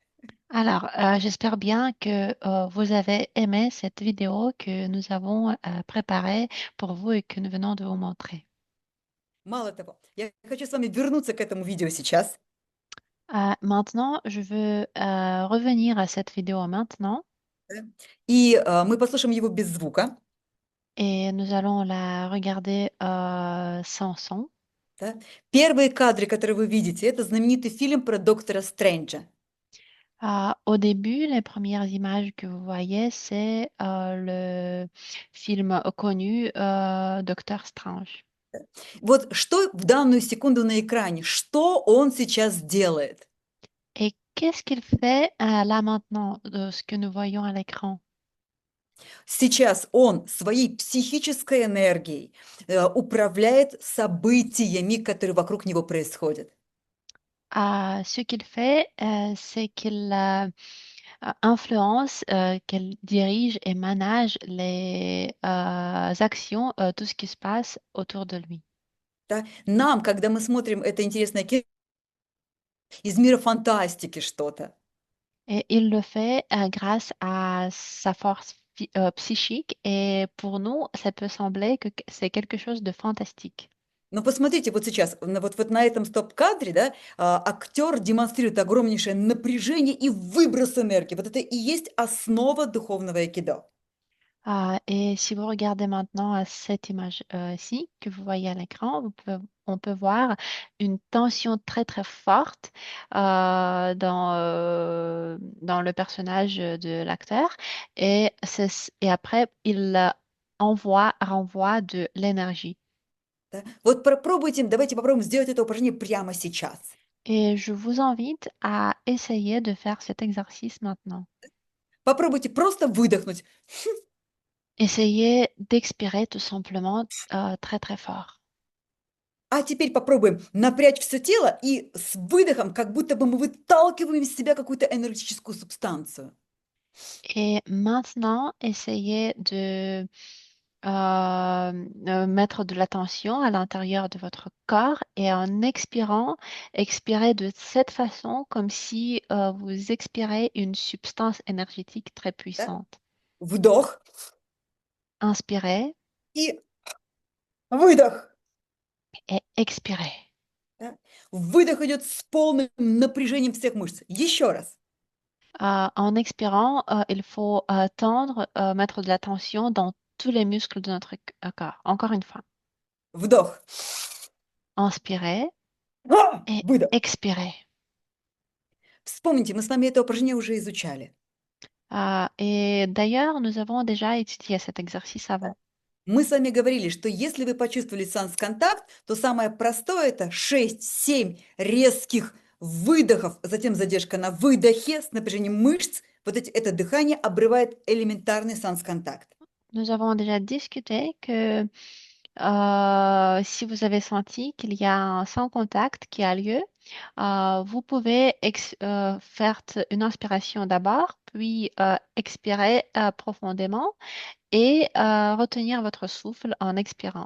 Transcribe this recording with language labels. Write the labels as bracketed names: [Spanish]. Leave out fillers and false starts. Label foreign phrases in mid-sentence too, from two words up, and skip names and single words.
[French] Alors, j'espère bien que vous avez aimé cette vidéo que nous avons préparée pour vous et que nous venons de vous montrer. [Russian] Мало того, я хочу с вами вернуться к этому видео сейчас, [French] Maintenant, je veux revenir à cette vidéo maintenant [Russian] да, и мы послушаем его без звука. [French] et nous allons la regarder sans son. [Russian] Да. Первые кадры, которые вы видите, это знаменитый фильм про доктора Стрэнджа. [French] Au début, les premières images que vous voyez, c'est le film connu Docteur Strange. [Russian] Вот что в данную секунду на экране, что он сейчас делает? [French] Et qu'est-ce qu'il fait là maintenant de ce que nous voyons à l'écran? [Russian] Сейчас он своей психической энергией управляет событиями, которые вокруг него происходят. [French] Ce qu'il fait, c'est qu'il influence, qu'il dirige et manage les actions, tout ce qui se passe autour de lui. [Russian] Да? Нам, когда мы смотрим это интересное кино из мира фантастики что-то, [French] Et il le fait grâce à sa force psychique. Et pour nous, ça peut sembler que c'est quelque chose de fantastique. [Russian] но посмотрите вот сейчас, вот на этом стоп-кадре, да, актер демонстрирует огромнейшее напряжение и выброс энергии. Вот это и есть основа духовного айкидо. [French] Et si vous regardez maintenant à cette image-ci que vous voyez à l'écran, on peut voir une tension très très forte dans le personnage de l'acteur. Et après, il renvoie de l'énergie. [Russian] Да? Вот попробуйте, давайте попробуем сделать это упражнение прямо сейчас. [French] Et je vous invite à essayer de faire cet exercice maintenant. [Russian] Попробуйте просто выдохнуть. [French] Essayez d'expirer tout simplement très très fort. [Russian] А теперь попробуем напрячь все тело и с выдохом, как будто бы мы выталкиваем из себя какую-то энергетическую субстанцию. [French] Et maintenant, essayez de mettre de l'attention à l'intérieur de votre corps et en expirant, expirez de cette façon comme si vous expirez une substance énergétique très [Russian] Да? [French] puissante. [Russian] Вдох [French] Inspirez [Russian] и выдох. [French] et expirez. [Russian] Да? Выдох идет с полным напряжением всех мышц. Еще раз. [French] En expirant, il faut tendre, mettre de la tension dans tous les muscles de notre corps. Encore une fois. [Russian] Вдох. [French] Inspirez et [Russian] Выдох. [French] expirez. [Russian] Вспомните, мы с вами это упражнение уже изучали. [French] Et d'ailleurs, nous avons déjà étudié cet exercice [Russian] Да? [French] avant. [Russian] Мы с вами говорили, что если вы почувствовали санс-контакт, то самое простое – это 6-7 резких выдохов, затем задержка на выдохе с напряжением мышц. Это дыхание обрывает элементарный санс-контакт. [French] Nous avons déjà discuté que si vous avez senti qu'il y a un sans contact qui a lieu, vous pouvez faire une inspiration d'abord, puis expirer profondément et retenir votre souffle en expirant.